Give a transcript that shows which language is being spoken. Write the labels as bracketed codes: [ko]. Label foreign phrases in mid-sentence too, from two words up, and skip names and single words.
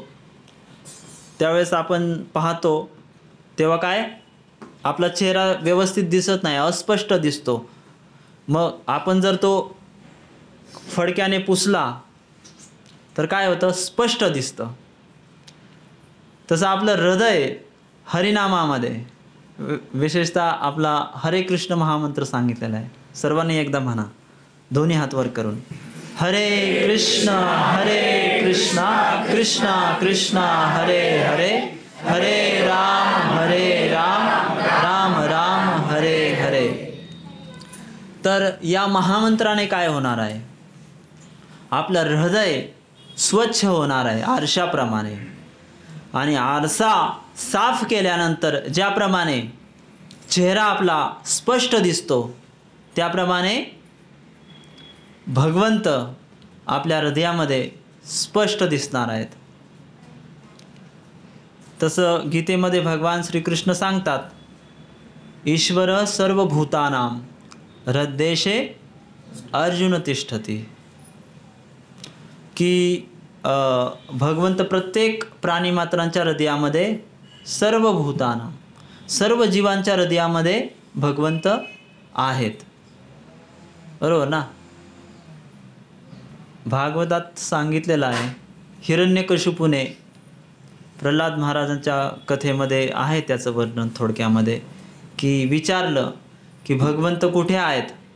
[mr] त्यावेळेस आपण पाहतो तेव्हा काय, आपला चेहरा व्यवस्थित दिसत नाही, अस्पष्ट दिसतो. मग आपण जर तो फडक्याने पुसला तर काय होतं? स्पष्ट दिसतं. तसं आपलं हृदय हरिनामामध्ये, विशेषतः आपला हरे कृष्ण महामंत्र सांगितलेला आहे. सर्वांनी एकदा म्हणा, दोन्ही हात वर करून, हरे कृष्ण कृष्ण कृष्ण हरे हरे, हरे राम राम राम हरे हरे. तर या महामंत्राने काय होणार आहे? आपलं हृदय स्वच्छ होणार आहे आरशाप्रमाणे. आणि आरसा साफ केल्यानंतर ज्याप्रमाणे चेहरा आपला स्पष्ट दिसतो, त्याप्रमाणे भगवंत आपल्या हृदयामध्ये स्पष्ट दिसणार आहेत. तसं गीतेमध्ये भगवान श्रीकृष्ण सांगतात, [sa] ईश्वर सर्वभूतानां हृद्देशे अर्जुन तिष्ठती. [mr] की भगवंत प्रत्येक प्राणीमात्रांच्या हृदयामध्ये, सर्व भूताना, सर्व जीवांच्या हृदयामध्ये भगवंत आहेत. बरोबर ना? भागवतात सांगितलेलं आहे, हिरण्यकशिपूने प्रल्हाद महाराजांच्या कथेमध्ये आहे त्याचं वर्णन थोडक्यामध्ये, की विचारलं की भगवंत कुठे आहेत?